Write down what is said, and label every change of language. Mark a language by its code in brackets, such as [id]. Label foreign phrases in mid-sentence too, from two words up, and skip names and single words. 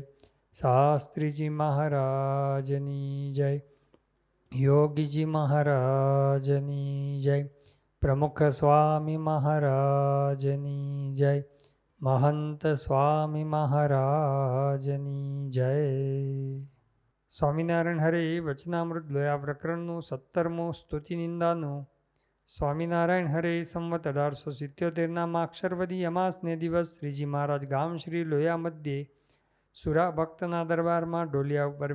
[gu] શાસ્ત્રી જી મહારાજની જય। યોગી જી મહારાજની જય। પ્રમુખ સ્વામી મહારાજની જય। મહંત સ્વામી મહારાજની જય। સ્વામિનારાયણ હરે વચનામૃત લોયા પ્રકરણનું 17મું સ્તુતિ નિંદાનું. સ્વામિનારાયણ હરે સંવત 1877 માક્ષરવદી અમાસને દિવસ શ્રીજી મહારાજ ગામ શ્રી લોયા મધ્યે સુરા ભક્તના દરબારમાં ઢોલિયા ઉપર